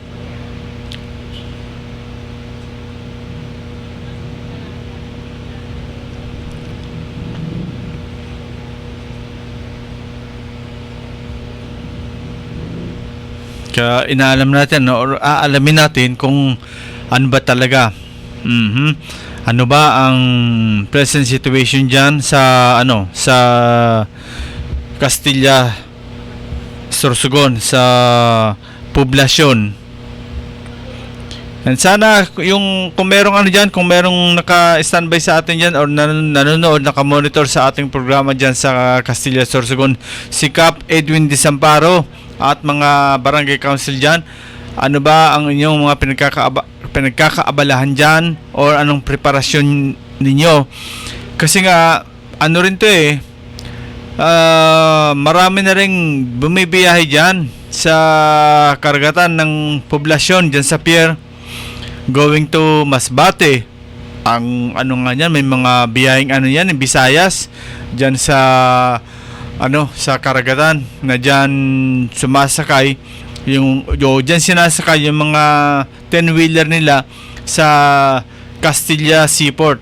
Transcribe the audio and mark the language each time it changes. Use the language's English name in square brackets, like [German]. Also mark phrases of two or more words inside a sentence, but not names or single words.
[Filipino] Kaya inaalam natin or aalamin natin kung ano ba talaga. Ano ba ang present situation diyan sa sa Castilla Sorsogon, sa poblasyon. And sana yung kung merong diyan, kung merong naka-standby sa atin diyan or nanonood, naka-monitor sa ating programa diyan sa Castilla Sorsogon, si Cap Edwin Desamparo at mga barangay council diyan, ano ba ang inyong mga pinagkakaabalahan diyan or anong preparasyon ninyo? Kasi nga ano rin to marami na ring bumibiyahe dyan sa karagatan ng poblasyon dyan sa pier [English] going to [Filipino] Masbate. Ang ano nga yan, may mga biyaheng ano yan, Visayas dyan sa sa karagatan na dyan sumasakay dyan sinasakay yung mga 10-wheeler nila sa Castilla Seaport.